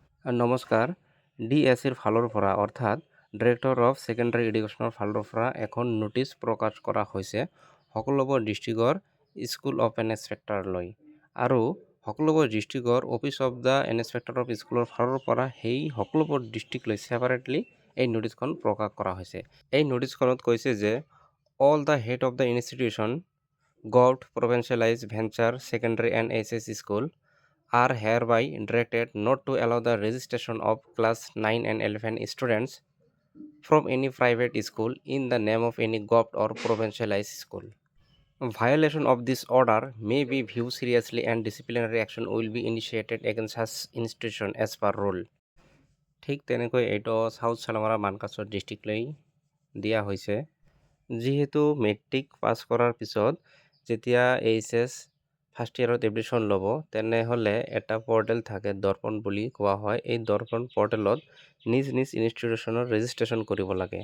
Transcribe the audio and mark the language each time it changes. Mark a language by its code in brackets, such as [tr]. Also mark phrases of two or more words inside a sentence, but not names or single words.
[as] নমস্কাৰ, ডিএছিৰ ফালৰ পৰা অৰ্থাৎ [en] director of secondary education [as] ফালৰ পৰা এখন নোটিছ প্ৰকাশ কৰা হৈছে সকলোবোৰ [en] district school of inspector [as] আৰু সকলোবোৰ ডিষ্ট্ৰিক্টৰ [en] office of the inspector of school [as] ফালৰ পৰা সেই সকলোবোৰ ডিষ্ট্ৰিক্টলৈ ছেপাৰেটলি এই নোটিছখন প্ৰকাশ কৰা হৈছে। এই নোটিছখনত কৈছে যে [en] all the head of the institution government provincialise venture secondary and HS school are hereby directed not to allow the registration of class 9 and 11 students from any private school in the name of any government or provincialized school. Violation of this order may be viewed seriously and disciplinary action will be initiated against such institution as per rule. [as] ঠিক তেনেকৈ এইটো সাউথ চালমাৰা মানকাছৰ ডিষ্ট্ৰিক্টলৈ দিয়া হৈছে। যিহেতু [en] matric pass [as] কৰাৰ পিছত যেতিয়া [en] HS first year [as] এডমিশ্যন ল'ব তেনেহ'লে এটা পৰ্টেল থাকে দৰ্পণ বুলি কোৱা হয়। এই দৰ্পণ পৰ্টেলত নিজ নিজ ইনষ্টিটিউশ্যনৰ ৰেজিষ্ট্ৰেশ্যন কৰিব লাগে।